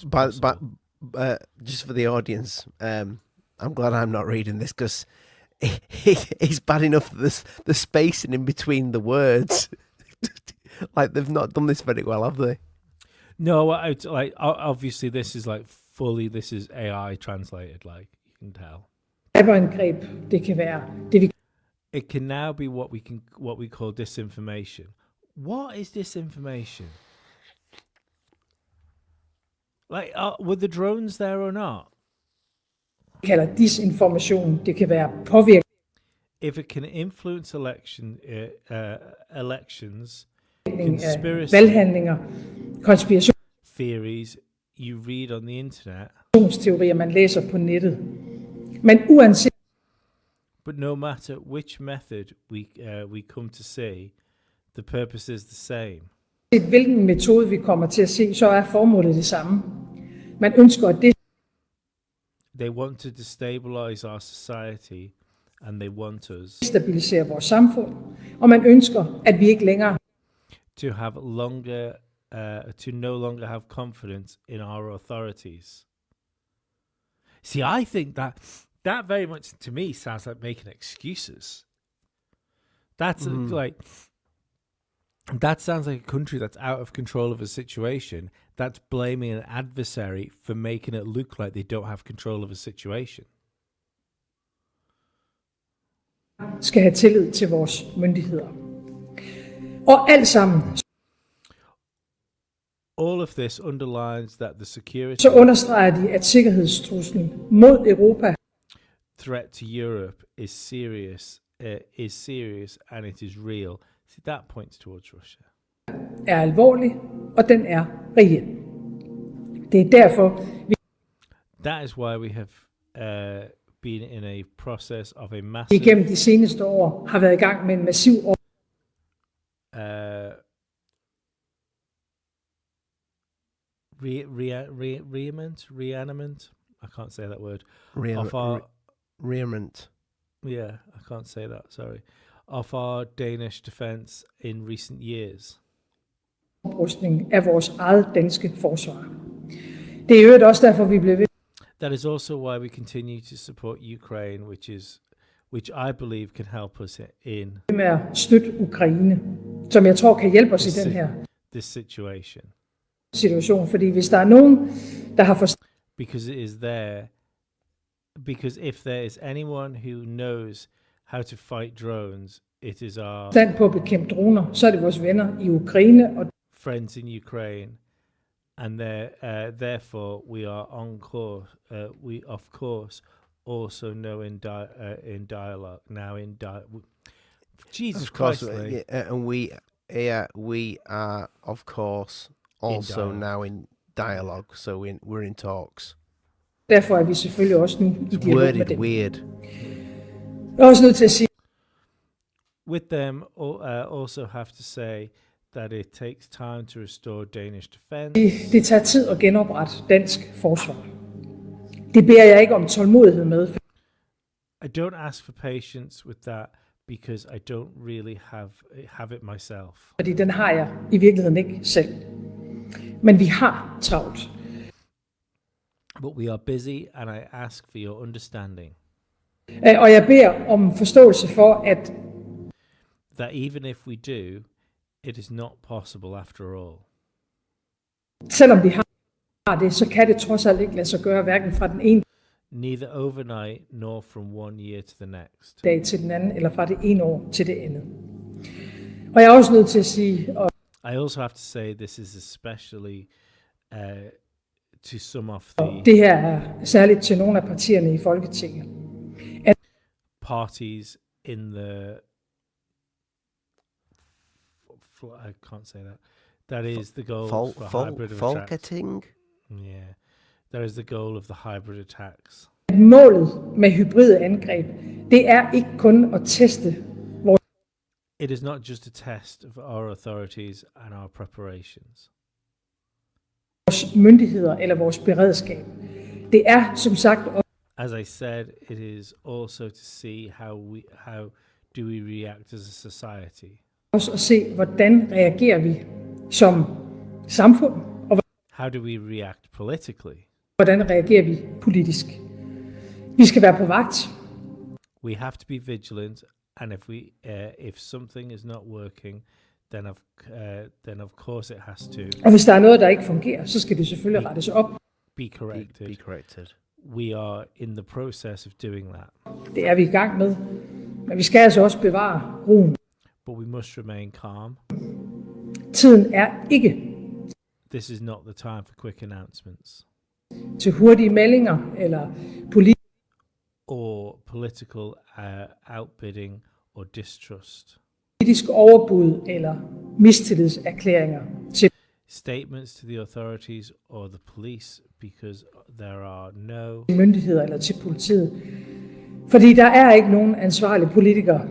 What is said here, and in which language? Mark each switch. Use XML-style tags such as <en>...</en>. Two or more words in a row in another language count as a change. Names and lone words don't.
<en>But just for the audience, I'm glad I'm not reading this because it's bad enough that the spacing in between the words. Like they've not done this very well, have they? No, obviously this is this is AI translated, like you can tell.</en> <da>Cyberangreb, det kan være det vi</da> <en>It can now be what we call disinformation. What is disinformation? Like, were the drones there or not?</en> <da>kalder disinformation. Det kan være påvirkning</da> <en>If it can influence elections,</en> <da>af</da> <en>conspiracy</en> <da>valghandlinger,</da> <en>theories you read on the internet,</en> <da>konspirationsteorier, man læser på nettet. Men uanset</da> <en>but no matter which method we come to see, the purpose is the same.</en> <da>hvilken metode vi kommer til at se, så er formålet det samme. Man ønsker at</da> <en>They want to destabilize our society, and they want us</en> <da>destabilisere vores samfund, og man ønsker, at vi ikke længere</da> <en>to have to no longer have confidence in our authorities. See, I think that very much to me sounds like making excuses. That's that sounds like a country that's out of control of a situation, that's blaming an adversary for making it look like they don't have control of a situation.</en> <da>skal have tillid til vores myndigheder. Og alt sammen,</da> <en>All of this underlines that the security</en> <da>så understreger de, at sikkerhedstruslen mod Europa</da> <en>threat to Europe is serious, and it is real. See, that points towards Russia.</en> <da>er alvorlig, og den er reel. Det er derfor, vi</da> <en>That is why we have been in a process of a massive</en> <da>igennem de seneste år har været i gang med en massiv</da> <en>reanimant. I can't say that word. Rearmament. Yeah, I can't say that. Sorry. Of our Danish defense in recent years.</en> <da>oprustning af vores eget danske forsvar. Det er i øvrigt også derfor, vi blev ved</da> <en>That is also why we continue to support Ukraine, which I believe can help us in</en> <da>med at støtte Ukraine, som jeg tror kan hjælpe os i den her</da> <en>this situation.</en> <da>situation. Fordi hvis der er nogen, der har forstand</da> <en>Because if there is anyone who knows how to fight drones, it is our</en> <da>på at bekæmpe droner, så er det vores venner i Ukraine, og</da> <en>friends in Ukraine, and therefore we are on course. We of course also know in dialogue now in Jesus Of course, Christ, Lee. and we are of course also dialogue. now in dialogue. So we're in talks.</en> <da>derfor er vi selvfølgelig også nu i</da> <en>It's</en> <da>dialog med</da> <en>worded</en> <da>dem.</da> <en>weird.</en> <da>Jeg er også nødt til at sige,</da> <en>With them, also have to say that it takes time to restore Danish defense.</en> <da>det tager tid at genoprette dansk forsvar. Det beder jeg ikke om tålmodighed med,</da> <en>I don't ask for patience with that because I don't really have it myself.</en> <da>fordi den har jeg i virkeligheden ikke selv. Men vi har travlt.</da> <en>But we are busy, and I ask for your understanding</en> <da>Og jeg beder om forståelse for, at</da> <en>that even if we do, it is not possible after all.</en> <da>selvom vi har det, så kan det trods alt ikke lade sig gøre, hverken fra den ene</da> <en>Neither overnight nor from one year to the next.</en> <da>dag til den anden, eller fra det ene år til det andet. Og jeg er også nødt til at sige, og</da> <en>I also have to say this is especially to some of the</en> <da>det her er særligt til nogle af partierne i Folketinget,</da> <en>parties in the I can't say that. That is the goal for hybrid attacks.</en> <da>Folketing.</da> <en>Yeah, that is the goal of the hybrid attacks.</en> <da>at målet med hybride angreb, det er ikke kun at teste vores</da> <en>It is not just a test of our authorities and our preparations.</en> <da>vores myndigheder eller vores beredskab. Det er som sagt</da> <en>As I said, it is also to see how do we react as a society.</en> <da>også at se, hvordan reagerer vi som samfund, og</da> <en>How do we react politically?</en> <da>hvordan reagerer vi politisk. Vi skal være på vagt.</da> <en>We have to be vigilant, and if something is not working, then of course it has to</en> <da>Og hvis der er noget, der ikke fungerer, så skal det selvfølgelig rettes op.</da> <en>be corrected. Be corrected. We are in the process of doing that,</en> <da>Det er vi i gang med. Men vi skal altså også bevare roen.</da> <en>but we must remain calm.</en> <da>Tiden er ikke</da> <en>This is not the time for quick announcements</en> <da>til hurtige meldinger eller</da> <en>or political outbidding or distrust.</en> <da>politisk overbud eller mistillidserklæringer til</da> <en>Statements to the authorities or the police, because there are no</en> <da>myndigheder eller til politiet. Fordi der er ikke nogen ansvarlige politikere,</da>